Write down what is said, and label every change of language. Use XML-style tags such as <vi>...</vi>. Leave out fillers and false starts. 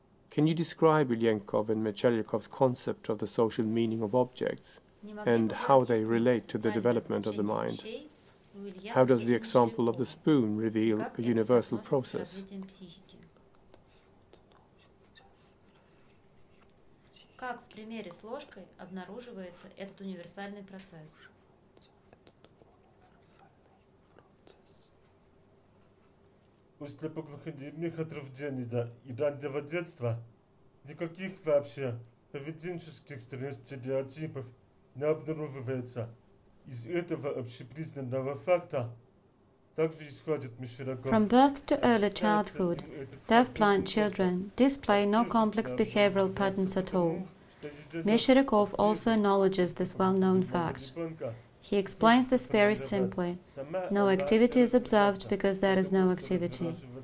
<en>Can you describe Ilyenkov and Mechelyakov's concept of the social meaning of objects and how they relate to the development of the mind? How does the example of the spoon reveal a universal process?</en> <ru>Как в примере с ложкой обнаруживается этот универсальный процесс? у слепоглухонемых от рождения и раннего детства никаких вообще поведенческих стереотипов не обнаруживается. Из этого общепризнанного факта также исходит Мещеряков.</ru> <en>From birth to early childhood, deaf-blind children display no complex behavioral patterns at all. Meshcheryakov also acknowledges this well-known fact. He explains this very simply. No activity is observed because there is no activity.</en>